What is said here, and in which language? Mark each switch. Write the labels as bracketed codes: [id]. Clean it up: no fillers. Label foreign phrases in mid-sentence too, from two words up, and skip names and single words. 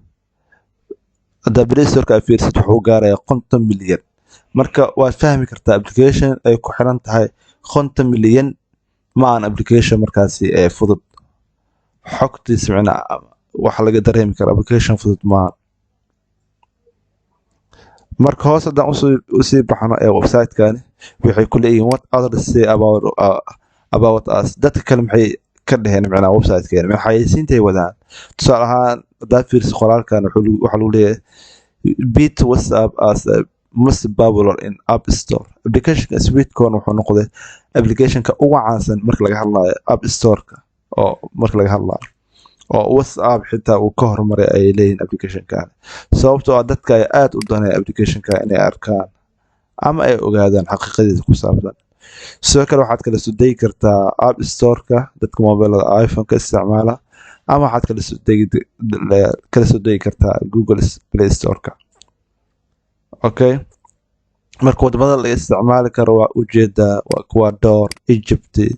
[so] haddaa Play Store fiirsid wuxuu gaarayaa 50 milyan marka waad fahmi kartaa application ay ku xiran tahay 50 milyan ma aan application markaasi fudud xogtiisa macnaha waxa laga dareemi karaa application fudud maaha marka hoos haddaan usii baxno website-kani waxay ku leeyihiin [en] what others say about us [so] dadka kale maxay ka dheheen macnaha website-keena maxaysiintay wadaan tusaale ahaan haddaad fiirsi qoraalkan waxaa lagu leeyahay [en] beat WhatsApp as a most popular in [so] App Store applicationka Sweetcoin wuxuu noqday applicationka ugu caansan marka laga hadlayo App Store-ka oo marka laga hadlayo oo WhatsApp xitaa uu ka hormaray ay leeyihiin applicationkan sababtoo ah dadka ay aad u danay applicationka inay arkaan ama ay ogaadaan xaqiiqadiisa ku saabsan sidoo kale waxaad kala soo degi kartaa App Store-ka dadka mobilada iPhone-ka isticmaala ama waxaad kala soo degi kartaa Google Play Store-ka okay marka wadamada la isticmaali karo waa ujeedaa waa Ecuador Egypt